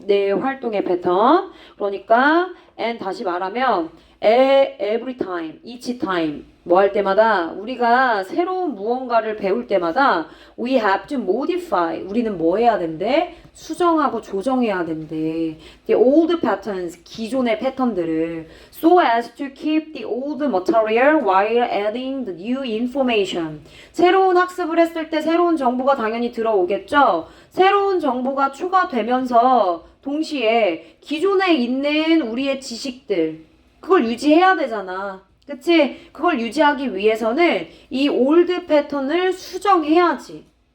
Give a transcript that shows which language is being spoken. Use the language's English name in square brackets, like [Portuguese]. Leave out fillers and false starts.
[Korean] 네, 활동의 패턴. 그러니까 and 다시 말하면 [English] every time, each time [Korean] 뭐 할 때마다 우리가 새로운 무언가를 배울 때마다 [English] we have to modify [Korean] 우리는 뭐 해야 된대? 수정하고 조정해야 된대. [English] The old patterns [Korean] 기존의 패턴들을 [English] so as to keep the old material while adding the new information. [Korean] 새로운 학습을 했을 때 새로운 정보가 당연히 들어오겠죠. 새로운 정보가 추가되면서 동시에 기존에 있는 우리의 지식들 그걸 유지해야 되잖아. 그치? 그걸 유지하기 위해서는 이 올드 패턴을 수정해야지.